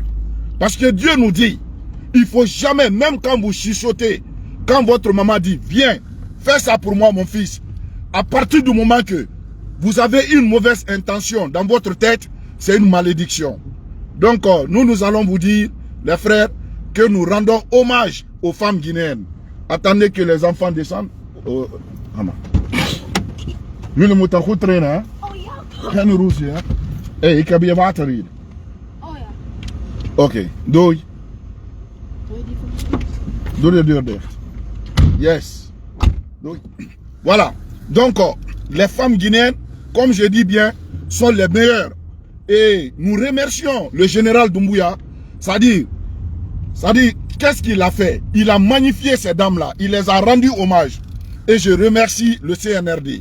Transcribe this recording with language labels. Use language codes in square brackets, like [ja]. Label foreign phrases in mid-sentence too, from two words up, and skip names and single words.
[fr] Parce que Dieu nous dit, il faut jamais, même quand vous chuchotez, quand votre maman dit, viens, fais ça pour moi mon fils. À partir du moment que vous avez une mauvaise intention dans votre tête, c'est une malédiction. Donc nous allons vous dire, les frères, que nous rendons hommage aux femmes guinéennes. Attendez que les enfants descendent. [nl] Jullie moeten goed trainen, hè? Oh ja. Geen roes, hè? Hé, ik heb hier water hier. Oh ja. Oké, doei. Doe je die voor me? Doe de deur dicht. Yes. Doei. [fr] Voilà. Donc, les femmes guinéennes, comme je dis bien, sont les meilleures. Et nous remercions le général Doumbouya. C'est-à-dire, qu'est-ce qu'il a fait? Il a magnifié ces dames-là. Il les a rendues hommage. Et je remercie le CNRD.